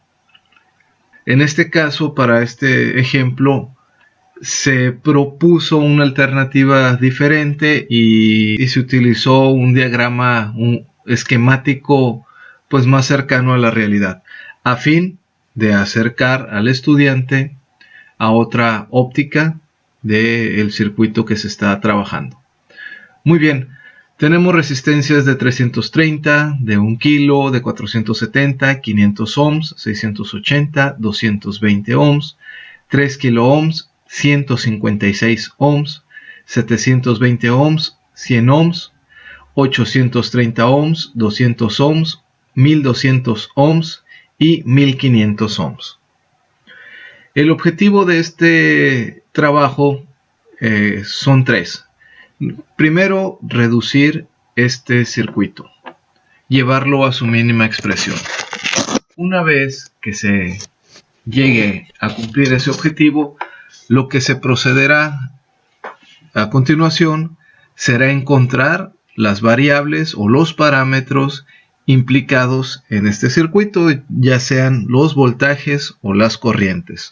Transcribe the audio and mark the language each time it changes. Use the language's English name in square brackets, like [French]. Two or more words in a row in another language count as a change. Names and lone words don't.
[Spanish] En este caso, para este ejemplo, se propuso una alternativa diferente y se utilizó un diagrama, un esquemático pues más cercano a la realidad, a fin de acercar al estudiante a otra óptica del circuito que se está trabajando. Muy bien, tenemos resistencias de 330, de 1 kilo, de 470, 500 ohms, 680, 220 ohms, 3 kilo ohms, 156 ohms, 720 ohms, 100 ohms, 830 ohms, 200 ohms, 1200 ohms y 1500 ohms. El objetivo de este trabajo son tres. Primero, reducir este circuito, llevarlo a su mínima expresión. Una vez que se llegue a cumplir ese objetivo, lo que se procederá a continuación será encontrar las variables o los parámetros implicados en este circuito, ya sean los voltajes o las corrientes.